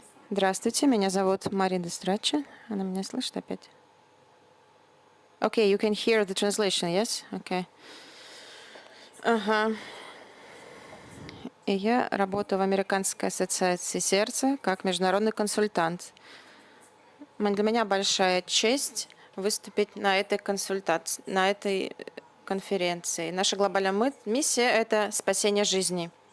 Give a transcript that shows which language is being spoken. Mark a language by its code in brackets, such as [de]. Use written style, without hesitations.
[ru] Здравствуйте, меня зовут Марина Страча. Она меня слышит опять? [en] Okay, you can hear the translation, yes? Okay. Ага. [ru] И я работаю в Американской ассоциации сердца как международный консультант. Для меня большая честь выступить на этой конференции. Наша глобальная миссия — это спасение жизни.